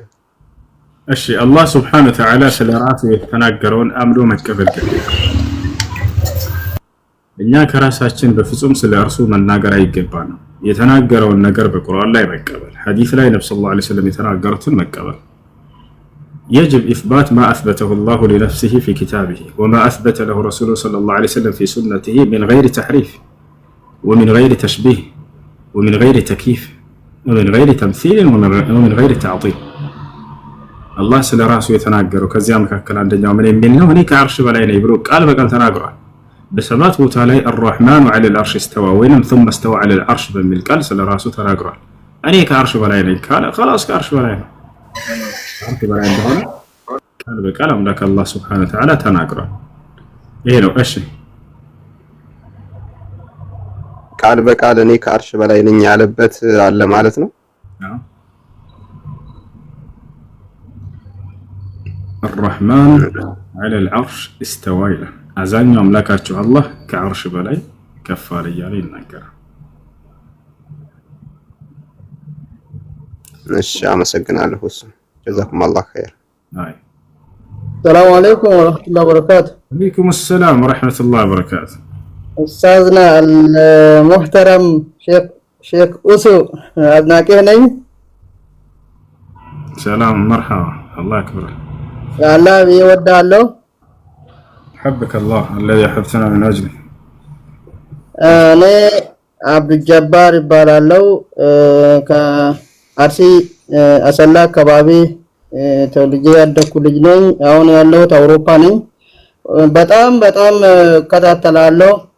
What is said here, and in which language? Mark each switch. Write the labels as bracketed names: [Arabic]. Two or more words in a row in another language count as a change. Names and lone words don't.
[Amharic] እሺ አላህ [Arabic] سبحانه وتعالى [Amharic] ስለ ራሱ የተናገረውን አምኖ መቀበል ግዴታ። እኛ ከራሳችን በፍጹም ስለ እርሱ መናገር አይገባንም። የተናገረውን ነገር በቁርአን ላይ መቀበል፣ ሐዲስ ላይ ነብዩ [Arabic] صلى الله عليه وسلم [Amharic] የተናገሩትን መቀበል። [Arabic] يجب إثبات ما أثبته الله لنفسه في كتابه وما أثبت له رسوله صلى الله عليه وسلم في سنته من غير تحريف ومن غير تشبيه ومن غير تكييف ومن غير تمثيل ومن غير تعطيل. [Amharic] الله ስለ ራሱ የተናገረው ከዚያ መካከል አንደኛው ምን የሚል ነው? እኔ ከአርሽ በላይ ነኝ ብሎ ቃል በቃል ተናግሯል። በሰባት ቦታ ላይ [Arabic] الرحمن على العرش استوى [Amharic] ወይንም [Arabic] ثم استوى على العرش [Amharic] በሚል ቃል ስለ ራሱ ተናግሯል። እኔ ከአርሽ በላይ ነኝ ካለ خلاص ከአርሽ በላይ ነው። አርሽ በላይ እንደሆነ ቃል በቃል አምላክ አላህ [Arabic] سبحانه وتعالى [Amharic] ተናግሯል። ይሄ ነው። እሺ ቃል በቃል እኔ ከአርሽ በላይ ነኝ ያለበት አለ ማለት ነው። [Arabic] الرحمن على العرش استوى [Amharic] ይላል። አዛኛው አምላካችሁ አላህ ከአርሽ በላይ ከፍ አለ እያለ ይናገራል። እሺ አመሰግናለሁ። እሱ [Arabic] جزاكم الله خير። [Amharic] አይ [Arabic] سلام عليكم ورحمة الله وبركاته። وعليكم سلام ورحمة الله وبركاته። أستاذنا المحترم شيخ [Amharic] ኡሱ አድናቂህ ነኝ። ሰላም መርሐባ አላህ ያክብር። ያላህ ይወዳለሁ። [Arabic] حبك الله الذي حبتنا من أجله. [Amharic] እኔ አብዱል ጀባር ይባላለሁ ከአርሲ አሰላ አካባቢ ተወልጄ ያደኩ ልጅ ነኝ። አሁን ያለሁት አውሮፓ ነኝ። በጣም እከታተላለሁ።